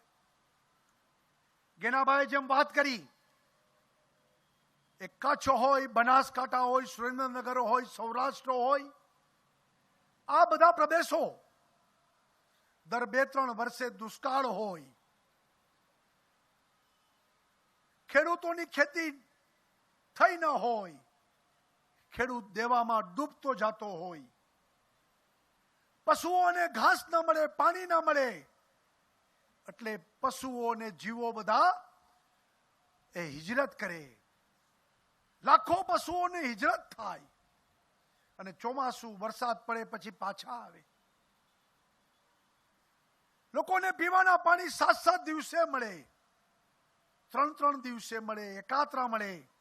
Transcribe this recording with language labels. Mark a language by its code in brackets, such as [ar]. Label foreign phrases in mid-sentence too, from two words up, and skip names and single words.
[gu] ગેનાભાઈ જેમ વાત કરી, એક કચ્છ હોય, બનાસકાંઠા હોય, સુરેન્દ્રનગર હોય, સૌરાષ્ટ્ર હોય, આ બધા પ્રદેશો દર 2-3 વર્ષે દુષ્કાળ હોય, ખેડૂતોની ખેતી થઈ ન હોય, ખેડૂત દેવામાં ડૂબતો જતો હોય, પશુઓ ને ઘાસ ન મળે, પાણી ન મળે, એટલે પશુઓ ને જીવો બધા એ હિજરત કરે. લાખો પશુઓની હિજરત થાય અને ચોમાસું વરસાદ પડે પછી પાછા આવે. લોકોને પીવાના પાણી 7-7 દિવસે મળે, 3-3 દિવસે મળે, એકાત્રા મળે.